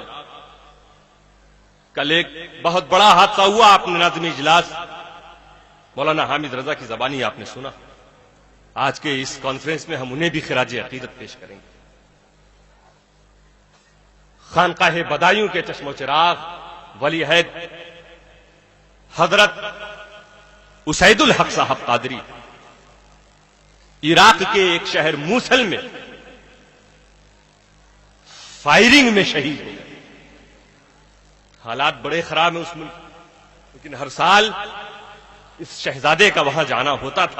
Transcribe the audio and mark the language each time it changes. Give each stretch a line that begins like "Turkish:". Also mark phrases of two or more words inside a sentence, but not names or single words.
Urdu: کل ایک بہت بڑا حادثہ ہوا، آپ نے ناظم اجلاس مولانا حامد رضا کی زبانی آپ نے سنا. آج کے اس کانفرنس میں ہم انہیں بھی خراج عقیدت پیش کریں گے. خانقاہ بدایوں کے چشم و چراغ ولی عہد حضرت اسید الحق صاحب قادری عراق کے ایک شہر موصل میں فائرنگ میں شہید ہو گئے. حالات بڑے خراب ہیں اس ملک، لیکن ہر سال اس شہزادے کا وہاں جانا ہوتا تھا.